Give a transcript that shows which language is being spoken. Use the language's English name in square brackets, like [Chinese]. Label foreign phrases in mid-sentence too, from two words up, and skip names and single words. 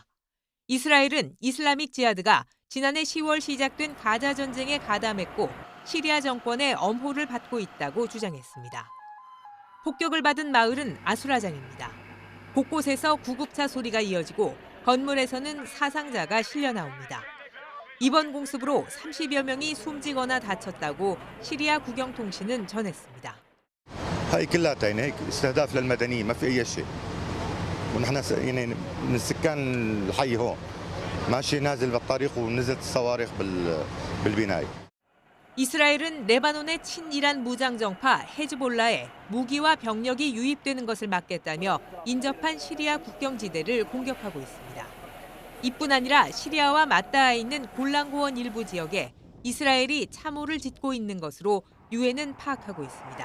[Korean] 이스라엘은 이슬라믹 지하드가 지난해 10월 시작된 가자 전쟁에 가담했고 시리아 정권의 엄호를 받고 있다고 주장했습니다. 폭격을 받은 마을은 아수라장입니다. 곳곳에서 구급차 소리가 이어지고 건물에서는 사상자가 실려 나옵니다. 이번 공습으로 30여 명이 숨지거나 다쳤다고 시리아 국영통신은 전했습니다. [Arabic] هاي كلها هيك استهداف للمدنيين ما في اي شيء ونحن من سكان الحي هون ماشي نازل بالطريق ونزلت الصواريخ بالبناية. [Korean] 이스라엘은 레바논의 친이란 무장정파 헤즈볼라에 무기와 병력이 유입되는 것을 막겠다며 인접한 시리아 국경지대를 공격하고 있습니다. 이뿐 아니라 시리아와 맞닿아 있는 골란고원 일부 지역에 이스라엘이 참호를 짓고 있는 것으로 유엔은 파악하고 있습니다.